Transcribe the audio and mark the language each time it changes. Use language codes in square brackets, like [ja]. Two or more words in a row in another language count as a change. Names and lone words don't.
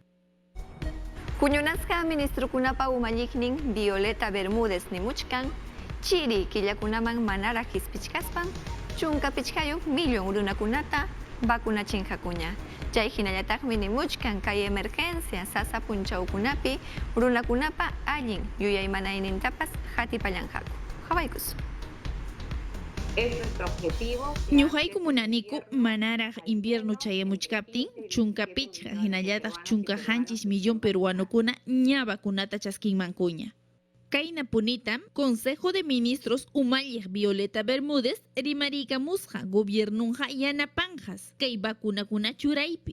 [qu] Kuñunasqa ministrukunapa umalliqnin Violeta Bermúdez nimuchkan, chiri killakunaman manara hispichkaspan, chunka pichkayuq millón runakunata vacunachinqakuña. Chay hinallataqmi nimuchkan kay emergencia sasa punchawkunapi runakunapa allin yuyaymanaynintapas hatipallanqaku. Hawaykus. [es] Es nuestro objetivo. [qu] Ñuqayku munaniku manaraq invierno chayamuchkaptin chunka pichqa hinallataq chunka hanchis millón peruanukuna ña vacunata chaskinmankuña. Kayna punitam Consejo de Ministros umalliq Violeta Bermúdez rimariykamusqa gobernunqa yanapanqas kay vacunakuna churaypi.